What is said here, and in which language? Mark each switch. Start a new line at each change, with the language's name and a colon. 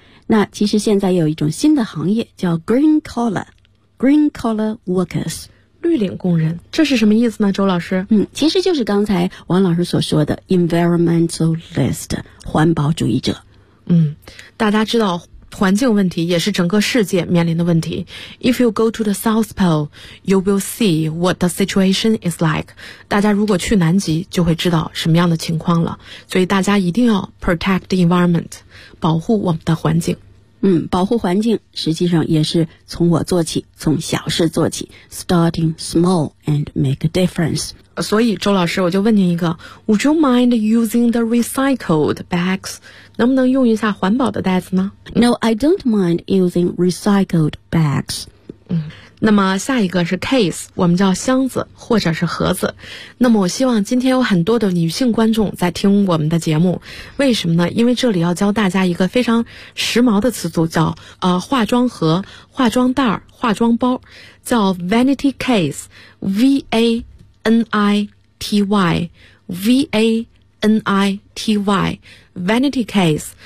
Chinese: 那其实现在有一种新的行业叫 green collar workers，绿领工人，这是什么意思呢，周老师？其实就是刚才王老师所说的 environmentalist， 环保主义者。大家知道环境问题也是整个世界面临的问题。
English: If you go to the South Pole, you will see what the situation is like.
Chinese: 大家如果去南极就会知道什么样的情况了。所以大家一定要
English: protect the environment，
Chinese: 保护我们的环境。保护环境实际上也是从我做起，从小事做起，
English: starting small and make a difference。
Chinese: 所以周老师我就问您一个，
English: Would you mind using the recycled bags？
Chinese: 能不能用一下环保的袋子呢？
English: No, I don't mind using recycled bags。
Chinese: 那么下一个是 case， 我们叫箱子或者是盒子。那么我希望今天有很多的女性观众在听我们的节目，为什么呢？因为这里要教大家一个非常时髦的词组，叫化妆盒、化妆袋、化妆包，叫 vanity case， V-A-N-I-T-Y vanity case。